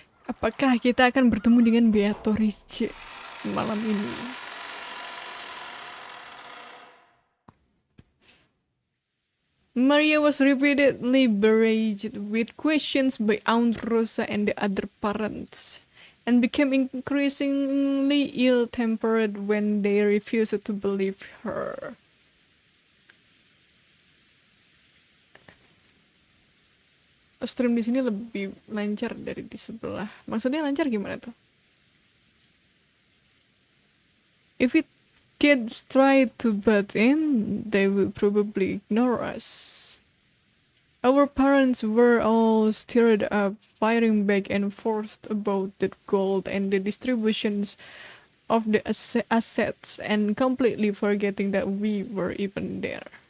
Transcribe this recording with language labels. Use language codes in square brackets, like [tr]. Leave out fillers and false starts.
[id] Apakah kita akan bertemu dengan Beatrice malam ini? [en] Maria was repeatedly barraged with questions by Aunt Rosa and the other parents, and became increasingly ill-tempered when they refused to believe her. [id] Stream di sini lebih lancar dari di sebelah. Maksudnya lancar gimana tuh? [en] If kids try to butt in, they will probably ignore us. Our parents were all stirred up, firing back and forth about the gold and the distributions of the assets, and completely forgetting that we were even there.